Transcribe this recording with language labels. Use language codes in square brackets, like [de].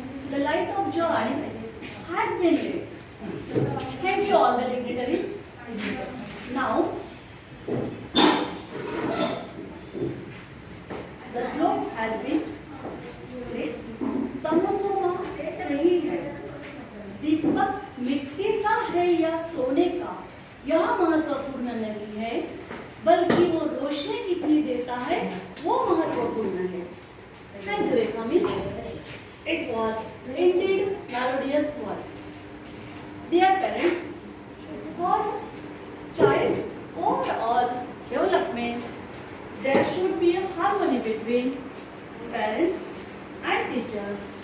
[en] The light of joy has been lit. Thank you all the dignitaries. Now, the slope has been lit. [hi] तमसोमा सही है, दीपक मिट्टी का है या सोने का, यह महत्वपूर्ण नहीं है, बल्कि वो रोशनी कितनी देता है वो महत्वपूर्ण है. [en] Thank you, Rekha miss. It was indeed melodious work. Dear parents, for child's overall development, there should be a harmony between parents and teachers.